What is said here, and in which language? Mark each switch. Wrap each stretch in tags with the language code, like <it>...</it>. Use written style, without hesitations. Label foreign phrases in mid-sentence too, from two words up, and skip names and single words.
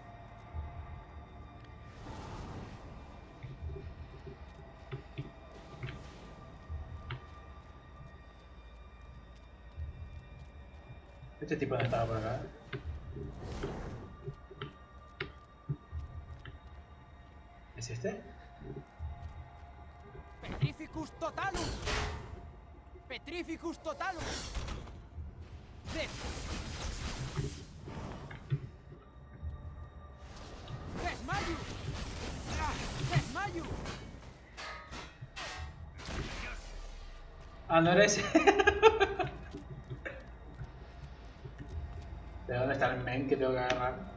<es>Este tipo no estaba por acá. ¿Es este?</es> <la>Petrificus totalus. Petrificus totalus.</la> <es>Desmayo. Desmayo. Ah, no era ese. ¿De dónde está el men que tengo que agarrar?</es>